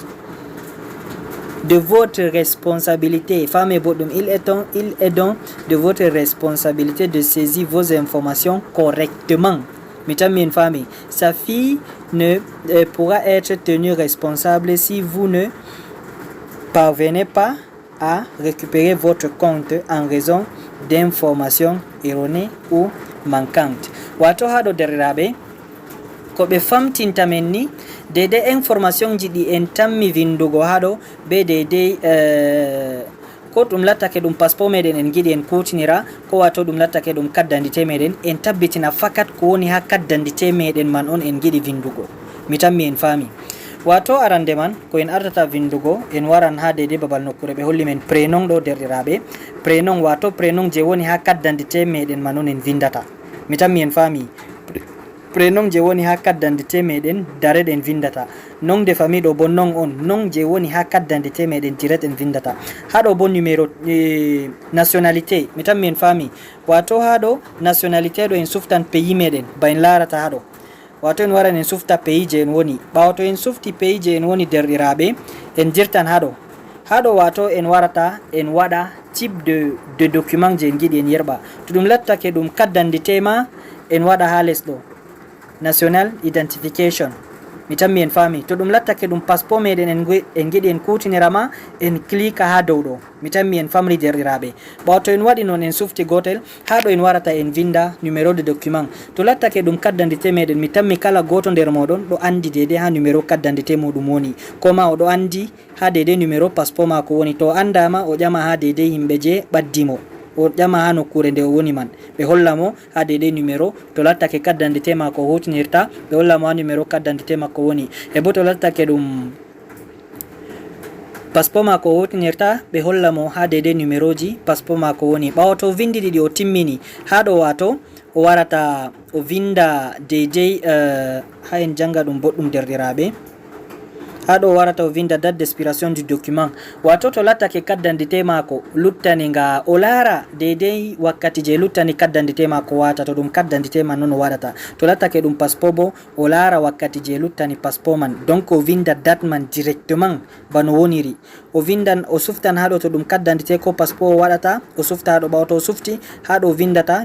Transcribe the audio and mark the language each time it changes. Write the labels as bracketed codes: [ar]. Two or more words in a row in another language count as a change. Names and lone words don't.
[fr] De votre responsabilité, il est donc de votre responsabilité de saisir vos informations correctement. Sa fille ne pourra être tenue responsable si vous ne parvenez pas à récupérer votre compte en raison d'informations erronées ou manquantes. [ff] Wato hado derrabe ko be famtinta men ni dede information ji di en tammi vindugo hado be dede ko dum lattake dum passeport meden en gidi en kutinira ko wato dum lattake dum [fr] carte d'identité [ff] meden en tabbitina fakat ko woni ha [fr] carte d'identité [ff] meden man on en gidi vindugo mi tammi en fami wato arande man ko en ardata vindugo en waran ha dede babal nokkure be holli men prénom do derrirabe prénom wato prénom je woni ha [fr] carte d'identité [ff] meden man on en vindata mi tammi en fami prénom je woni ha [fr] carte d'identité [ff] meden direct en vindata [fr] nom de famille [ff] do bon nom je woni ha [fr] carte d'identité [ff] meden direct en vindata hado bon [fr] numéro nationalité [ff] mi tammi en fami wato hado nationalité do en suftan pays meden bain larata hado wato en waran en sufta pays je en woni bawato en sufti pays je en woni derɗiraɓe en jirtan hado wato en warata en wada [fr] type de document [ff] je en giɗi en yerɓa to ɗum lattake ɗum [fr] carte d'identité [ff] ma en wada ha lesɗo [en] national identification [ff] mi tammi en fami to ɗum lattake ɗum passeport meɗen en giɗi en kutinirama en clique ha dow ɗo mi tammi en famri derɗiraɓe ɓawa to en waɗi noon en sufti gotel ha ɗo en warata en vinda [fr] numéro de document [ff] to lattake ɗum [fr] carte d'identité [ff] meɗen mi tammi kala goto nder moɗon ɗo andi dede ha [fr] numéro carte d'identité [ff] muɗum woni koma oɗo andi ha dede [fr] numéro passeport [ff] mako woni to andama o ƴama ha dede yimɓe je ɓaddimo o ƴama ha nokkure nde o woni man ɓe hollamo ha dede numéro to lattake [fr] carte d'identité [ff] mako hutinirta ɓe hollamo ha [fr] numéro carte d'identité [ff] makko woni e bo to lattake ɗum passeport mako hutinirta ɓe hollamo ha dede numéro ji passeport mako woni ɓawa to vindi ɗiɗi o timmini ha ɗo wato o warata o vinda deidei ha en janga ɗum boɗɗum derɗiraɓe haɗo warata o vinda [fr] date d'expiration du document [ff] wato to lattake [fr] carte d'identité [ff] mako luttani nga o lara deidei wakkati je luttani [fr] carte d'identité [ff] mako wata to ɗum [fr] carte d'identité [ff] man non o waɗata to lattake ɗum passeport bo o lara wakkati je luttani passeport man donc o vinda date man directement bano woniri o vindan o suftan haɗo to ɗum [fr] carte d'identité [ff] ko passeport o waɗata o sufta haɗo ɓawa to o sufti haɗo vindata